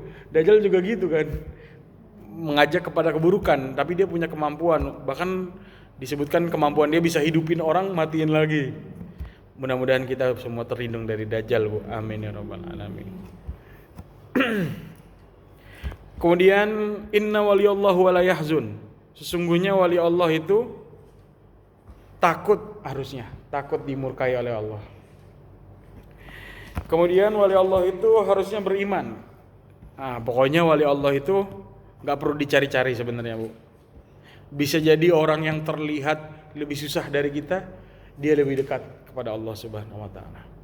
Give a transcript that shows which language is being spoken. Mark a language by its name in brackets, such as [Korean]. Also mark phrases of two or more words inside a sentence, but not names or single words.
[Indonesian] Dajjal juga gitu kan, mengajak kepada keburukan, tapi dia punya kemampuan. Bahkan disebutkan kemampuan dia bisa hidupin orang, matiin lagi. Mudah-mudahan kita semua terlindung dari dajjal Bu. [Arabic] آمين يا رب العالمين. Kemudian إن ولي الله ولا يحزن. [Indonesian] Sesungguhnya wali Allah itu takut dimurkai oleh Allah. Kemudian wali Allah itu harusnya beriman. Pokoknya wali Allah itu gak perlu dicari-cari sebenarnya Bu. Bisa jadi orang yang terlihat lebih susah dari kita, dia lebih dekat kepada Allah [Arabic] سبحانه وتعالى.